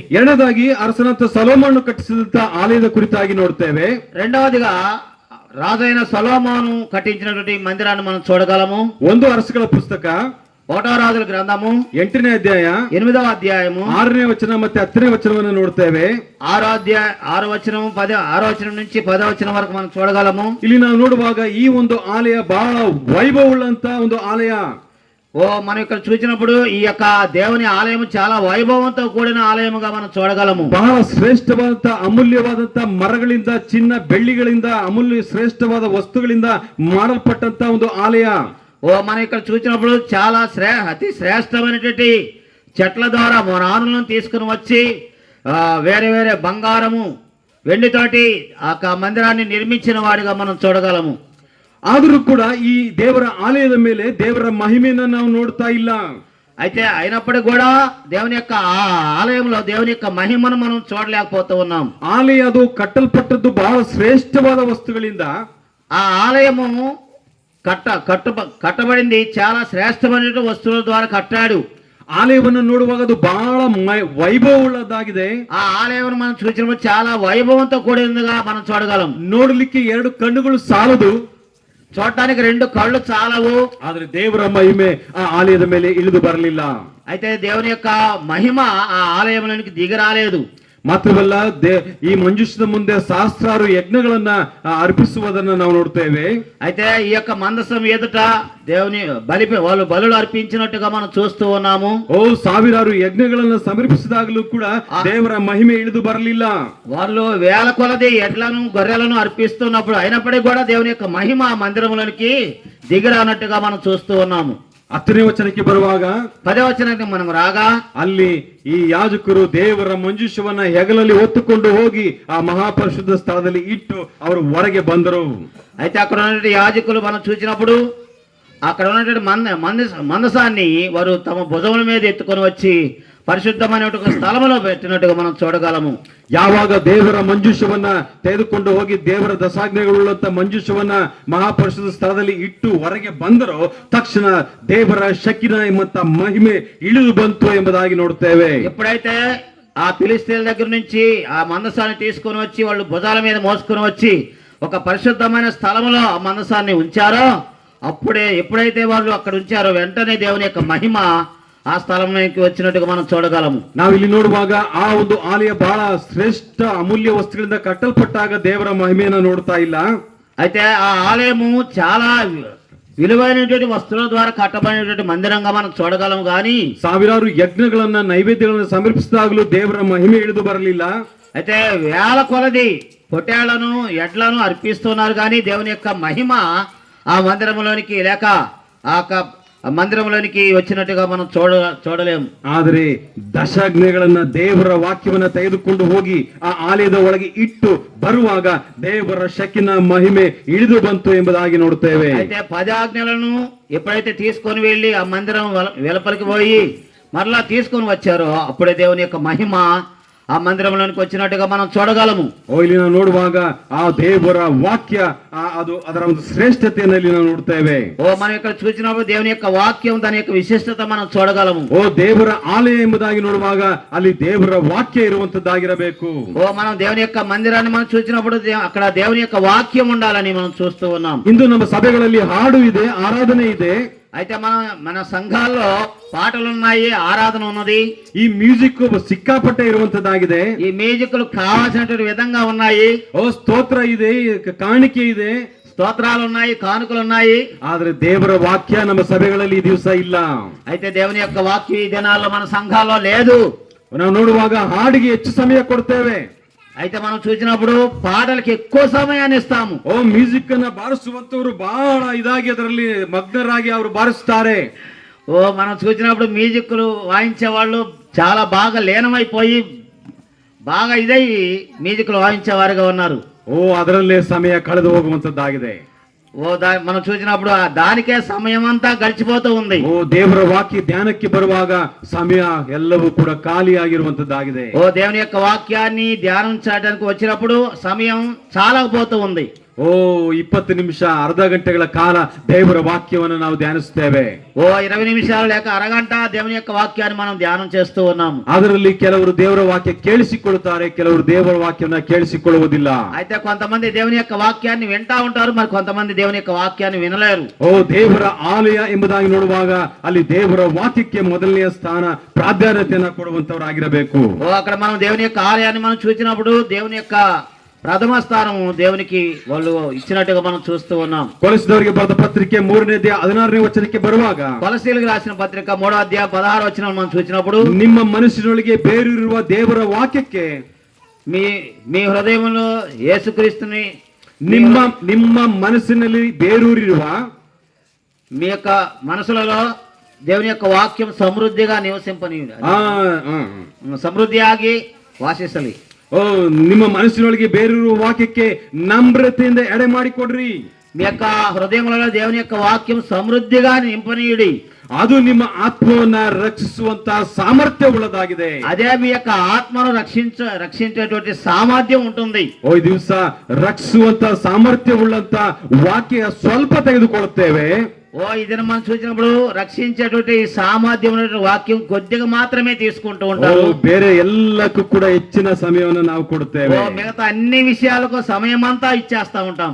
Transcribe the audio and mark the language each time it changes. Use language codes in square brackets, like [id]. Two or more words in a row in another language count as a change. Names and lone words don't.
[kn] ಎರಡನೇದಾಗಿ ಅರಸನಂತ ಸೊಲೊಮೋನನು ಕಟ್ಟಿಸಿದಂತ ಆಲಯದ ಕುರಿತಾಗಿ ನೋಡ್ತೇವೆ. [te] రెండవదిగా రాజైన సొలొమోను కట్టించినటువంటి మందిరాన్ని మనం చూడగలము. [kn] 1 ಅರಸುಗಳ ಪುಸ್ತಕ [te] 1వ రాజుల గ్రంథము [kn] 8ನೇ ಅಧ್ಯಾಯ [te] 8వ అధ్యాయము [kn] 6ನೇ ವಚನ ಮತ್ತೆ 10ನೇ ವಚನವನ್ನು ನೋಡ್ತೇವೆ. [te] 6వ వచనం నుంచి 10వ వచనం వరకు మనం చూడగలము. [kn] ಇಲ್ಲಿ ನಾವು ನೋಡುವಾಗ ಈ ಒಂದು ಆಲಯ ಬಹಳ ವೈಭವವುಳ್ಳಂತ ಒಂದು ಆಲಯ. [te] మనం ఇక్కడ చూసినప్పుడు ఈ యొక్క దేవుని ఆలయం చాలా వైభవంతో కూడిన ఆలయముగా మనం చూడగలము. [kn] ಬಹಳ ಶ್ರೇಷ್ಠವಾದಂತ ಅಮೂಲ್ಯವಾದಂತ ಮರಗಳಿಂದ, ಚಿನ್ನ ಬೆಳ್ಳಿಗಳಿಂದ, ಅಮೂಲ್ಯ ಶ್ರೇಷ್ಠವಾದ ವಸ್ತುಗಳಿಂದ ಮಾಡಲ್ಪಟ್ಟಂತ ಒಂದು ಆಲಯ. [te] మనం ఇక్కడ చూసినప్పుడు చాలా అతి శ్రేష్టమైనటువంటి చెట్ల ద్వారా రాణులను తీసుకుని వచ్చి వేరే వేరే బంగారము వెండితోటి ఆ మందిరాన్ని నిర్మించిన వాడిగా మనం చూడగలము. [kn] ಆದರೂ ಕೂಡ ಈ ದೇವರ ಆಲಯದ ಮೇಲೆ ದೇವರ ಮಹಿಮೆಯನ್ನು ನಾವು ನೋಡ್ತಾ ಇಲ್ಲ. [te] అయితే అయినప్పటికీ కూడా దేవుని యొక్క ఆలయంలో దేవుని యొక్క మహిమను మనం చూడలేకపోతూ ఉన్నాం. [kn] ಆಲಯ ಅದು ಕಟ್ಟಲ್ಪಟ್ಟದ್ದು ಬಹಳ ಶ್ರೇಷ್ಠವಾದ ವಸ್ತುಗಳಿಂದ. [te] ఆ ఆలయము కట్టబడింది చాలా శ్రేష్టమైన వస్తువుల ద్వారా కట్టాడు. [kn] ಆಲಯವನ್ನು ನೋಡುವಾಗ ಅದು ಬಹಳ ವೈಭವವುಳ್ಳದಾಗಿದೆ. [te] ఆ ఆలయం మనం చూసినప్పుడు చాలా వైభవంతో కూడినదిగా మనం చూడగలం. [kn] ನೋಡಲಿಕ್ಕೆ 2 ಕಣ್ಣುಗಳು ಸಾಲದು, [te] చూడటానికి 2 కళ్ళు చాలవు. [kn] ಆದ್ರೆ ದೇವರ ಮಹಿಮೆ ಆ ಆಲಯದ ಮೇಲೆ ಇಳಿದು ಬರಲಿಲ್ಲ. [te] అయితే దేవుని యొక్క మహిమ ఆ ఆలయంలోనికి దిగి రాలేదు. [kn] ಮಾತ್ರವಲ್ಲ, ಈ ಮಂಜೂಷದ ಮುಂದೆ ಸಹಸ್ರಾರು ಯಜ್ಞಗಳನ್ನ ಅರ್ಪಿಸುವುದನ್ನ ನಾವು ನೋಡ್ತೇವೆ. [te] అయితే ఈ యొక్క మందసం ఎదుట దేవుని వాళ్ళు బలులు అర్పించినట్టుగా మనం చూస్తూ ఉన్నాము. [kn] ಸಾವಿರಾರು ಯಜ್ಞಗಳನ್ನ ಸಮರ್ಪಿಸಿದಾಗಲೂ ಕೂಡ ದೇವರ ಮಹಿಮೆ ಇಳಿದು ಬರಲಿಲ್ಲ. [te] వాళ్ళు వేల కొలది ఎడ్లను గొర్రెలను అర్పిస్తున్నప్పుడు అయినప్పటికీ కూడా దేవుని యొక్క మహిమ మందిరంలోనికి దిగిరానట్టుగా మనం చూస్తూ ఉన్నాము. [kn] 10ನೇ ವಚನಕ್ಕೆ ಬರುವಾಗ, [te] 10వ వచనానికి మనం రాగా [kn] ಅಲ್ಲಿ ಈ ಯಾಜಕರು ದೇವರ ಮಂಜೂಷವನ್ನ ಹೆಗಲಲ್ಲಿ ಹೊತ್ತುಕೊಂಡು ಹೋಗಿ ಆ ಮಹಾಪರಿಶುದ್ಧ ಸ್ಥಳದಲ್ಲಿ ಇಟ್ಟು ಅವರು ಹೊರಗೆ ಬಂದರು. [te] అయితే అక్కడ ఉన్నటువంటి యాజకులు మనం చూసినప్పుడు అక్కడ ఉన్నటువంటి మందసాన్ని వారు తమ భుజముల మీద ఎత్తుకొని వచ్చి పరిశుద్ధమైన ఒక స్థలములో పెట్టినట్టుగా మనం చూడగలము. [kn] ಯಾವಾಗ ದೇವರ ಮಂಜೂಷವನ್ನ ತೆಗೆದುಕೊಂಡು ಹೋಗಿ ದೇವರ ದಶಾಜ್ಞೆಗಳುಳ್ಳಂತ ಮಂಜೂಷವನ್ನ ಮಹಾಪರಿಶುದ್ಧ ಸ್ಥಳದಲ್ಲಿ ಇಟ್ಟು ಹೊರಗೆ ಬಂದರೋ ತಕ್ಷಣ ದೇವರ ಶಕಿನ ಎಂಬಂತ ಮಹಿಮೆ ಇಳಿದು ಬಂತು ಎಂಬುದಾಗಿ ನೋಡುತ್ತೇವೆ. [te] ఎప్పుడైతే ఆ ఫిలిస్తీన్ల దగ్గర నుంచి ఆ మందసాన్ని తీసుకొని వచ్చి వాళ్ళు భుజాల మీద మోసుకొని వచ్చి ఒక పరిశుద్ధమైన స్థలములో ఆ మందసాన్ని ఉంచారో ఎప్పుడైతే వాళ్ళు అక్కడ ఉంచారో వెంటనే దేవుని యొక్క మహిమ ఆ స్థలంలోకి వచ్చినట్టుగా మనం చూడగలము. [kn] ನಾವಿಲ್ಲಿ ನೋಡುವಾಗ ಆ ಒಂದು ಆಲಯ ಬಹಳ ಶ್ರೇಷ್ಠ ಅಮೂಲ್ಯ ವಸ್ತುಗಳಿಂದ ಕಟ್ಟಲ್ಪಟ್ಟಾಗ ದೇವರ ಮಹಿಮೆಯನ್ನು ನೋಡ್ತಾ ಇಲ್ಲ. [te] అయితే ఆ ఆలయము చాలా విలువైనటువంటి వస్తువుల ద్వారా కట్టబడినటువంటి మందిరంగా మనం చూడగలము. కానీ [kn] ಸಾವಿರಾರು ಯಜ್ಞಗಳನ್ನ ನೈವೇದ್ಯಗಳನ್ನು ಸಮರ್ಪಿಸಿದಾಗಲೂ ದೇವರ ಮಹಿಮೆ ಇಳಿದು ಬರಲಿಲ್ಲ. [te] అయితే వేల కొలది పొట్టేళ్లను ఎడ్లను అర్పిస్తున్నారు కానీ దేవుని యొక్క మహిమ ఆ మందిరంలోనికి లేక ఆ మందిరంలోనికి వచ్చినట్టుగా మనం చూడలేము. [kn] ಆದರೆ ದಶಾಜ್ಞೆಗಳನ್ನ ದೇವರ ವಾಕ್ಯವನ್ನ ತೆಗೆದುಕೊಂಡು ಹೋಗಿ ಆ ಆಲಯದ ಒಳಗೆ ಇಟ್ಟು ಬರುವಾಗ ದೇವರ ಶಕಿನ ಮಹಿಮೆ ಇಳಿದು ಬಂತು ಎಂಬುದಾಗಿ ನೋಡುತ್ತೇವೆ. [te] అయితే 10 ఆజ్ఞలను ఎప్పుడైతే తీసుకొని వెళ్ళి ఆ మందిరం వెలుపలికి పోయి మరలా తీసుకొని వచ్చారో అప్పుడే దేవుని యొక్క మహిమ ఆ మందిరంలోనికి వచ్చినట్టుగా మనం చూడగలము. [kn] ಇಲ್ಲಿ ನಾವು ನೋಡುವಾಗ ಆ ದೇವರ ವಾಕ್ಯ ಅದು ಅದರ ಒಂದು ಶ್ರೇಷ್ಠತೆಯನ್ನು ಇಲ್ಲಿ ನಾವು ನೋಡ್ತೇವೆ. [te] మనం ఇక్కడ చూసినప్పుడు దేవుని యొక్క వాక్యం దాని యొక్క విశిష్టత మనం చూడగలము. [kn] ದೇವರ ಆಲಯ ಎಂಬುದಾಗಿ ನೋಡುವಾಗ ಅಲ್ಲಿ ದೇವರ ವಾಕ್ಯ ಇರುವಂತದ್ದಾಗಿರಬೇಕು. [te] మనం దేవుని యొక్క మందిరాన్ని మనం చూసినప్పుడు అక్కడ దేవుని యొక్క వాక్యం ఉండాలని మనం చూస్తూ ఉన్నాం. [kn] ಇಂದು ನಮ್ಮ ಸಭೆಗಳಲ್ಲಿ ಹಾಡು ಇದೆ, ಆರಾಧನೆ ಇದೆ. [te] అయితే మన సంఘాల్లో పాటలు ఉన్నాయి, ఆరాధన ఉన్నది. [kn] ಈ ಮ್ಯೂಸಿಕ್ ಸಿಕ್ಕಾಪಟ್ಟೆ ಇರುವಂತದ್ದಾಗಿದೆ. [te] ఈ మ్యూజిక్లు కావాల్సినటువంటి విధంగా ఉన్నాయి. [kn] స్తోತ್ರ ಇದೆ, ಕಾಣಿಕೆ ಇದೆ, [te] స్తోత్రాలు ఉన్నాయి, కానుకలు ఉన్నాయి. [kn] ಆದ್ರೆ ದೇವರ ವಾಕ್ಯ ನಮ್ಮ ಸಭೆಗಳಲ್ಲಿ ಈ ದಿವಸ ಇಲ್ಲ. [te] అయితే దేవుని యొక్క వాక్యం ఈ దినాల్లో మన సంఘాల్లో లేదు. [kn] ನಾವು ನೋಡುವಾಗ ಹಾಡಿಗೆ ಹೆಚ್ಚು ಸಮಯ ಕೊಡ್ತೇವೆ. [te] అయితే మనం చూసినప్పుడు పాటలకి ఎక్కువ సమయాన్ని ఇస్తాము. [kn] ಮ್ಯೂಸಿಕ್ ಅನ್ನ ಬಾರಿಸುವಂತವರು ಬಹಳ ಇದಾಗಿ ಅದರಲ್ಲಿ ಮಗ್ನರಾಗಿ ಅವರು ಬಾರಿಸ್ತಾರೆ. [te] మనం చూసినప్పుడు మ్యూజిక్లు వాయించే వాళ్ళు చాలా బాగా లీనమైపోయి బాగా ఇదై మ్యూజిక్లు వాయించే వారుగా ఉన్నారు. [kn] ಅದರಲ್ಲೇ ಸಮಯ ಕಳೆದು ಹೋಗುವಂತದ್ದಾಗಿದೆ. [te] మనం చూసినప్పుడు దానికే సమయం అంతా గడిచిపోతూ ఉంది. [kn] ದೇವರ ವಾಕ್ಯ ಧ್ಯಾನಕ್ಕೆ ಬರುವಾಗ ಸಮಯ ಎಲ್ಲವೂ ಕೂಡ ಖಾಲಿಯಾಗಿರುವಂತದ್ದಾಗಿದೆ. [te] దేవుని యొక్క వాక్యాన్ని ధ్యానం చేయడానికి వచ్చినప్పుడు సమయం చాలా పోతూ ఉంది. [kn] 20 ನಿಮಿಷ ಅರ್ಧ ಗಂಟೆಗಳ ಕಾಲ ದೇವರ ವಾಕ್ಯವನ್ನು ನಾವು ಧ್ಯಾನಿಸುತ್ತೇವೆ. [te] 20 నిమిషాలు లేక అరగంట దేవుని యొక్క వాక్యాన్ని మనం ధ్యానం చేస్తూ ఉన్నాము. [kn] ಅದರಲ್ಲಿ ಕೆಲವರು ದೇವರ ವಾಕ್ಯ ಕೇಳಿಸಿಕೊಳ್ಳುತ್ತಾರೆ, ಕೆಲವರು ದೇವರ ವಾಕ್ಯವನ್ನ ಕೇಳಿಸಿಕೊಳ್ಳುವುದಿಲ್ಲ. [te] అయితే కొంతమంది దేవుని యొక్క వాక్యాన్ని వింటా ఉంటారు, మరి కొంతమంది దేవుని యొక్క వాక్యాన్ని వినలేరు. [kn] ದೇವರ ಆಲಯ ಎಂಬುದಾಗಿ ನೋಡುವಾಗ ಅಲ್ಲಿ ದೇವರ ವಾಕ್ಯಕ್ಕೆ ಮೊದಲನೆಯ ಸ್ಥಾನ ಪ್ರಾಧಾನ್ಯತೆಯನ್ನು ಕೊಡುವಂತವರಾಗಿರಬೇಕು. [te] అక్కడ మనం దేవుని యొక్క ఆలయాన్ని మనం చూసినప్పుడు దేవుని యొక్క ప్రథమ స్థానము దేవునికి వాళ్ళు ఇచ్చినట్టుగా మనం చూస్తూ ఉన్నాం. [kn] ಕೊಲಸೀಯುಲಕು ಬರೆದ ಪತ್ರಿಕೆ 3ನೇ ಅಧ್ಯಾಯ 16ನೇ ವಚನಕ್ಕೆ ಬರುವಾಗ [te] కొలసీయులకు రాసిన పత్రిక 3వ అధ్యాయం 16వ వచనం మనం చూసినప్పుడు [kn] ನಿಮ್ಮ ಮನಸ್ಸಿನೊಳಗೆ ಬೇರೂರಿರುವ ದೇವರ ವಾಕ್ಯಕ್ಕೆ [te] మీ హృదయంలో యేసుక్రీస్తుని [kn] ನಿಮ್ಮ ಮನಸ್ಸಿನಲ್ಲಿ ಬೇರೂರಿರುವ [te] మీ యొక్క మనసులలో దేవుని యొక్క వాక్యం సమృద్ధిగా నివసింపని [kn] ಸಮೃದ್ಧಿಯಾಗಿ ವಾಸಿಸಲಿ. ನಿಮ್ಮ ಮನಸ್ಸಿನೊಳಗೆ ಬೇರೂರುವ ವಾಕ್ಯಕ್ಕೆ ನಮ್ರತೆಯಿಂದ ಎಡೆ ಮಾಡಿಕೊಡ್ರಿ. [te] మీ యొక్క హృదయంలో దేవుని యొక్క వాక్యం సమృద్ధిగా నింపనీయుడి. [kn] ಅದು ನಿಮ್ಮ ಆತ್ಮವನ್ನ ರಕ್ಷಿಸುವಂತ ಸಾಮರ್ಥ್ಯ ಉಳ್ಳದಾಗಿದೆ. [te] అదే మీ యొక్క ఆత్మను రక్షించేటువంటి సామర్థ్యం ఉంటుంది. [kn] ಈ ದಿವಸ ರಕ್ಷಿಸುವಂತ ಸಾಮರ್ಥ್ಯ ಉಳ್ಳಂತ ವಾಕ್ಯ ಸ್ವಲ್ಪ ತೆಗೆದುಕೊಳ್ಳುತ್ತೇವೆ. [te] ಇದನ್ನ మనం చూసినప్పుడు రక్షించేటువంటి సామర్థ్యం వాక్యం కొద్దిగా మాత్రమే తీసుకుంటూ ఉంటారు. [kn] ಬೇರೆ ಎಲ್ಲಕ್ಕೂ ಕೂಡ ಹೆಚ್ಚಿನ ಸಮಯವನ್ನು ನಾವು ಕೊಡುತ್ತೇವೆ. [te] మిగతా అన్ని విషయాలకు సమయం అంతా ఇచ్చేస్తా ఉంటాం.